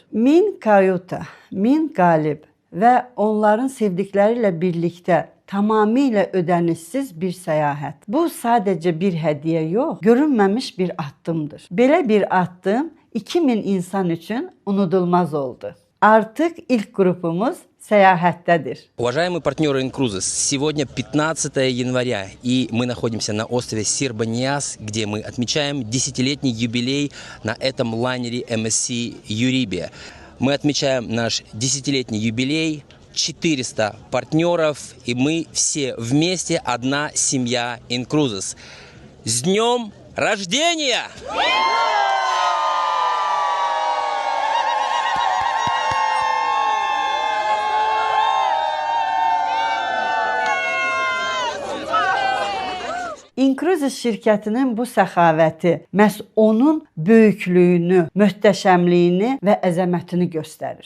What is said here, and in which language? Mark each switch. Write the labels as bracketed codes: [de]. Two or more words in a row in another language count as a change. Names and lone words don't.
[az] 1000 kayuta, 1000 qalib və onların sevdikləri ilə birlikdə tamamilə ödənişsiz bir səyahət. Bu sadəcə bir hədiyyə yox, görünməmiş bir addımdır. Belə bir addım 2000 insan için unutulmaz oldu. Artıq ilk qrupumuz səyahətdədir. [ru] Уважаемые партнеры Incruzis, сегодня 15 января, и мы находимся на острове Сирбаньяс, где мы отмечаем 10-летний юбилей на этом лайнере MSC Юрибия. Мы отмечаем наш 10-летний юбилей, 400 партнеров, и мы все вместе одна семья Incruzis. С днем рождения! [az] Incruzis şirkətinin bu səxavəti məhz onun böyüklüyünü, möhtəşəmliyini və əzəmətini göstərir.